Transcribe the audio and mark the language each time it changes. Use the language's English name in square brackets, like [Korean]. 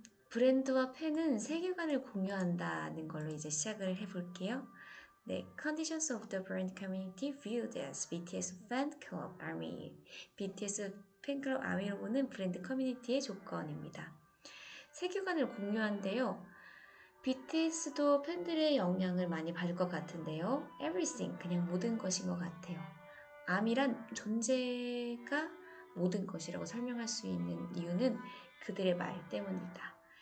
[Korean] 브랜드와 팬은 세계관을 공유한다는 걸로 이제 시작을 해볼게요. [English] 네, Conditions of the brand community viewed as BTS fan club army. [Korean] BTS 팬클럽 아미로 보는 브랜드 커뮤니티의 조건입니다. 세계관을 공유한데요. BTS도 팬들의 영향을 많이 받을 것 같은데요. Everything, 그냥 모든 것인 것 같아요. 아미란 존재가 모든 것이라고 설명할 수 있는 이유는 그들의 말 때문이다.